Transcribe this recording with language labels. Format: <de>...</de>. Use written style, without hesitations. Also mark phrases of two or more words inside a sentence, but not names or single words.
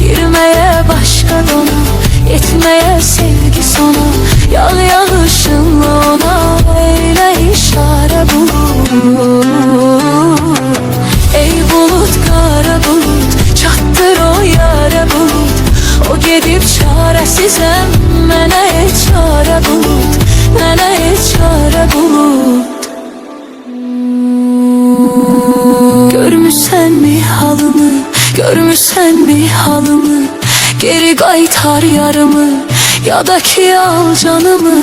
<tr>Girmeye başka dona, yetmeye sevgi sona. Yağ yağışınla ona eyle işare bulut. Ey bulut kara bulut, çattır o yare bulut.</tr> <az>O gedib çaresizem, mənə heç çare bulut, mənə heç çare bulut.</az> <tr>Görmüşsen mi halımı, görmüşsen mi halımı.</tr> <az>Geri qaytar yarımı, ya da ki al canımı.</az>